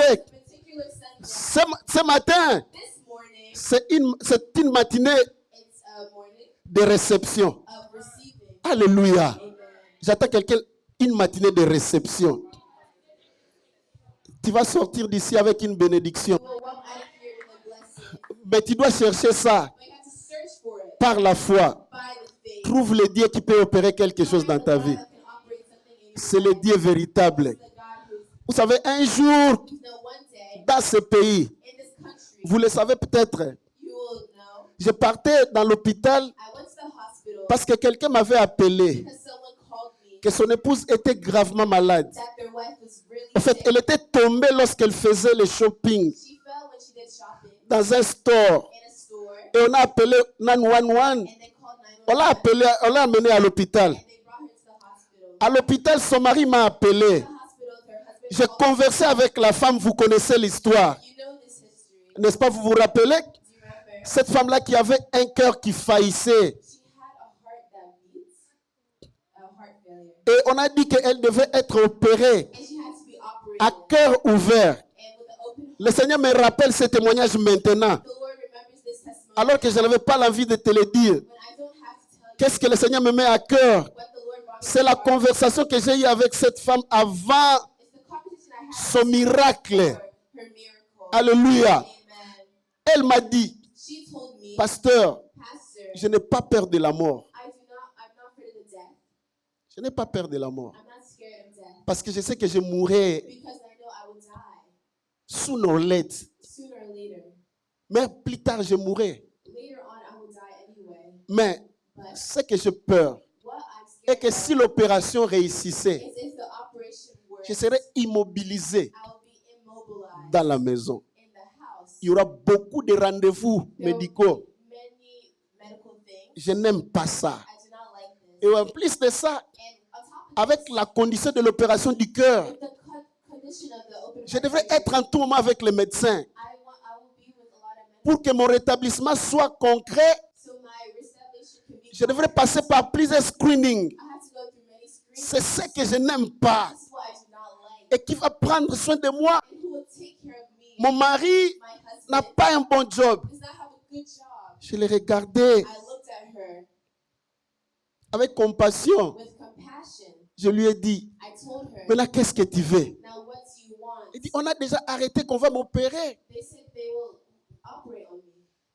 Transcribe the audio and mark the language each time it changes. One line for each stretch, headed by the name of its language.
English: Particular Sunday.
French: Ce matin,
English: This morning,
French: c'est une matinée
English: it's a morning
French: de réception.
English: of receiving.
French: Alléluia.
English: Amen.
French: J'attends quelqu'un, une matinée de réception. Tu vas sortir d'ici avec une bénédiction.
English: We'll walk out of here with a blessing.
French: Mais tu dois chercher ça
English: But you have to search for it
French: par la foi.
English: by the faith.
French: Trouve le Dieu qui peut opérer quelque chose dans ta vie.
English: God that can operate something in your
French: C'est le Dieu véritable.
English: the God who's,
French: Vous savez, un jour,
English: you know, one day
French: dans ce pays,
English: in this country,
French: vous le savez peut-être,
English: you will know.
French: je partais dans l'hôpital
English: I went to the hospital
French: parce que quelqu'un m'avait appelé
English: because someone called me
French: que son épouse était gravement malade.
English: that their wife was really
French: En fait,
English: sick.
French: elle était tombée lorsqu'elle faisait le shopping
English: She fell when she did shopping
French: dans un store.
English: in a store,
French: Et on a appelé 911.
English: and they called
French: On l'a
English: 911
French: appelé, on l'a amenée à l'hôpital.
English: and they brought her to the hospital.
French: À l'hôpital, son mari m'a appelé.
English: The hospital, her husband
French: J'ai
English: called.
French: conversé avec la femme, vous connaissez l'histoire.
English: You know this history.
French: N'est-ce pas, vous vous rappelez?
English: Do you remember?
French: Cette femme-là qui avait un cœur qui faillissait.
English: She had a heart that beats, a heart failure,
French: Et on a dit qu'elle devait être opérée
English: and she had to be operated.
French: à cœur ouvert.
English: And with the open heart,
French: Le Seigneur me rappelle ce témoignage maintenant.
English: the Lord remembers this testimony.
French: Alors que je n'avais pas l'envie de te le dire.
English: When I don't have to tell you
French: Qu'est-ce que le Seigneur me met à cœur?
English: what the Lord brought me
French: C'est
English: to
French: la
English: heart,
French: conversation que j'ai eue avec cette femme avant
English: it's the conversation I had
French: son miracle.
English: for her miracle.
French: Alléluia.
English: Amen.
French: Elle m'a dit,
English: She told me,
French: pasteur,
English: Pastor,
French: je n'ai pas peur de la mort.
English: I'm not afraid of death.
French: Je n'ai pas peur de la mort.
English: I'm not scared of death
French: Parce que je sais que je mourrai
English: because I know I will die sooner or later. sooner or later.
French: Mais plus tard, je mourrai.
English: Later on, I will die anyway.
French: Mais
English: But
French: ce que j'ai peur
English: what I'm
French: est
English: scared
French: que
English: of
French: si l'opération réussissait,
English: is if the operation works
French: je serai immobilisé
English: I will be immobilized
French: dans la maison.
English: in the house.
French: Il y aura beaucoup de rendez-vous
English: There will
French: médicaux.
English: be many medical things.
French: Je n'aime pas ça.
English: I do not like this.
French: Et en plus de ça,
English: And on top of
French: avec la condition de l'opération du cœur,
English: with the condition of the open
French: je
English: heart
French: devrais
English: surgery,
French: être en tout moment avec les médecins
English: I will be with a lot of medical.
French: pour que mon rétablissement soit concret.
English: So my reestablishment can be.
French: Je devrais passer par plusieurs screenings.
English: I have to go through many screens.
French: C'est ce que je n'aime pas.
English: This is what I do not like.
French: Et qui va prendre soin de moi.
English: And who will take care of me?
French: Mon mari
English: My
French: n'a
English: husband
French: pas un bon job.
English: does not have a good job.
French: Je l'ai regardé
English: I looked at her
French: avec compassion.
English: with compassion.
French: Je lui ai dit,
English: I told her,
French: maintenant qu'est-ce que tu veux?
English: now what do you want?
French: Il dit, on a déjà arrêté qu'on va m'opérer.
English: They said they will operate on me.